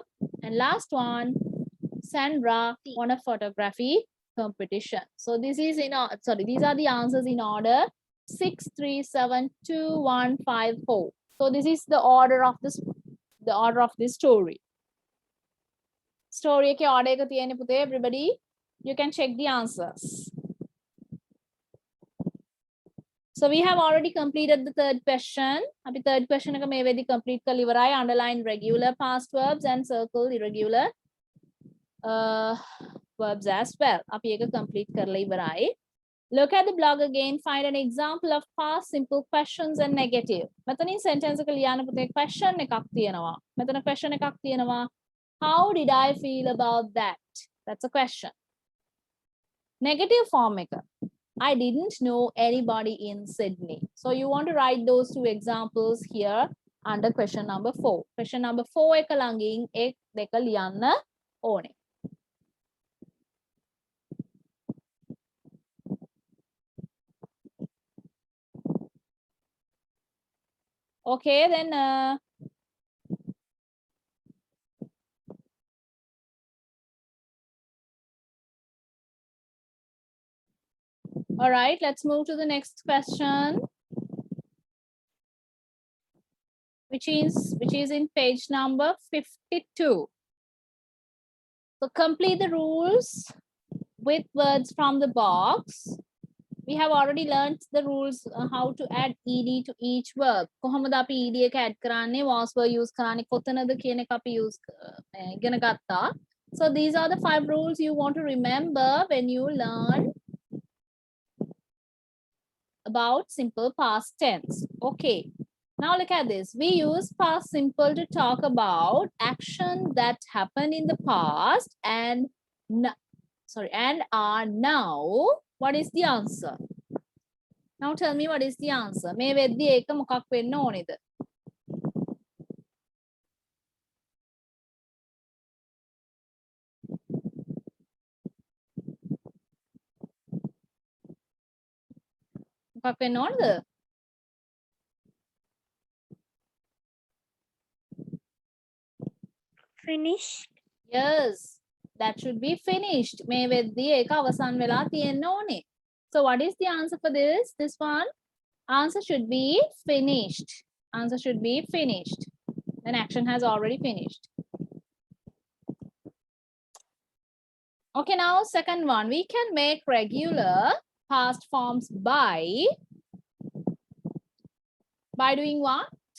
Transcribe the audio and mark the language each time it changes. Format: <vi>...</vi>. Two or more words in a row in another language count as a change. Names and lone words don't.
<en>And last one, Sandra won a photography competition. So this is these are the answers in order 6, 3, 7, 2, 1, 5, 4. So this is the order of this story.</en> <si>Story ke order එක තියෙන්නේ පුතේ.</si> <en>Everybody, you can check the answers. So we have already completed the third question.</en> <si>අපි</si> <en>third question</en> <si>එක මේ වෙද්දි complete කරලා ඉවරයි.</si> <en>Underline regular past verbs and circle irregular verbs as well.</en> <si>අපි ඒක complete කරලා ඉවරයි.</si> <en>Look at the blog again. Find an example of past simple questions and negative.</en> <si>මෙතනින් sentence එක ලියන්න පුතේ question එකක් තියෙනවා. මෙතන question එකක් තියෙනවා.</si> <en>How did I feel about that? That's a question. Negative form එක. I didn't know anybody in Sydney. So you want to write those two examples here under question number 4. Question number</en> <si>4 එක ළඟින් එක් දෙක ලියන්න ඕනේ.</si> <en>Okay, then all right, let's move to the next question, which is in page number 52. So complete the rules with words from the box. We have already learned the rules how to add ed to each verb.</en> <si>කොහොමද අපි ed එක add කරන්නේ,</si> <en>was verb use</en> <si>කරන්නේ කොතනද කියන එක අපි use ඉගෙන ගත්තා.</si> <en>So these are the 5 rules you want to remember when you learn about simple past tense. Okay. Now look at this. We use past simple to talk about action that happened in the past and are now. What is the answer? Now tell me what is the answer.</en> <si>මේ වෙද්දි ඒක මොකක් වෙන්න ඕනේද? මොකක් වෙන්න ඕනේද?</si> <en>Finished. Yes, that should be finished.</en> <si>මේ වෙද්දි ඒක අවසන් වෙලා තියෙන්න ඕනේ.</si> <en>So what is the answer for this? This one? Answer should be finished. Answer should be finished. An action has already finished. Okay, now second one. We can make regular past forms by doing what?</en>